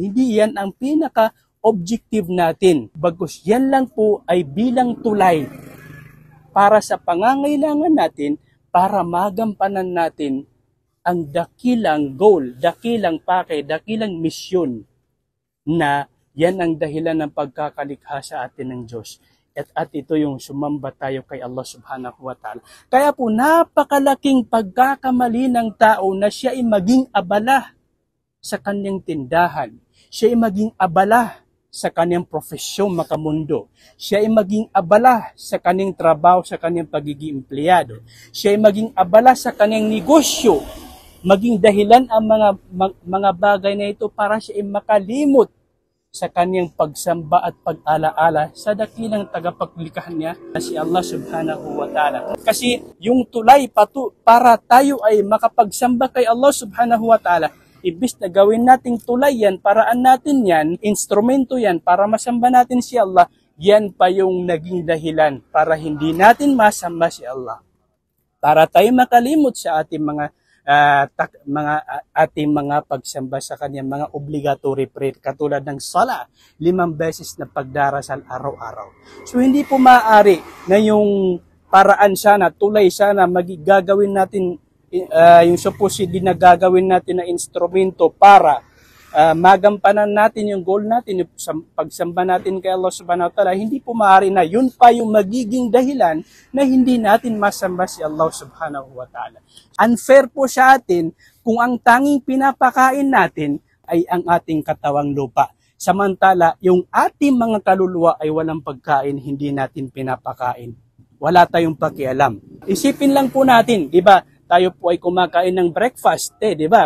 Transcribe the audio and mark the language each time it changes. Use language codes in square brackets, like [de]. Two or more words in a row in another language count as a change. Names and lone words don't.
[tl] Hindi yan ang pinaka-objective natin. Bagkus yan lang po ay bilang tulay para sa pangangailangan natin, para magampanan natin ang dakilang goal, dakilang pakay, dakilang misyon na yan ang dahilan ng pagkakalikha sa atin ng Diyos. At ito yung sumamba tayo kay [ar] الله سبحانه وتعالى. [tl] Kaya po napakalaking pagkakamali ng tao na siya ay maging abala sa kanyang tindahan. Siya ay maging abala sa kanyang profesyon makamundo. Siya ay maging abala sa kanyang trabaho, sa kanyang pagiging empleyado. Siya ay maging abala sa kanyang negosyo. Maging dahilan ang mga bagay na ito para siya ay makalimot sa kanyang pagsamba at pag-alaala sa dakilang tagapaglikha niya na si [ar] الله سبحانه وتعالى. [tl] Kasi yung tulay para tayo ay makapagsamba kay [ar] الله سبحانه وتعالى, [tl] ibis na gawin nating tulay yan, paraan natin yan, instrumento yan para masamba natin si Allah, yan pa yung naging dahilan para hindi natin masamba si Allah. Para tayo makalimot sa ating ating mga pagsamba sa kanyang mga [en] obligatory prayer, [tl] katulad ng sala, 5 beses na pagdarasal araw-araw. So hindi po maaari na yung paraan sana, tulay sana, gagawin natin yung supposedly na gagawin natin na instrumento para magampanan natin yung goal natin, yung pagsamba natin kay [ar] الله سبحانه وتعالى. [tl] Hindi po maaari na yun pa yung magiging dahilan na hindi natin masamba si [ar] الله سبحانه وتعالى. [tl] Unfair po sa atin kung ang tanging pinapakain natin ay ang ating katawang lupa. Samantala, yung ating mga kaluluwa ay walang pagkain, hindi natin pinapakain. Wala tayong pakialam. Isipin lang po natin, di ba? Tayo po ay kumakain ng breakfast, di ba?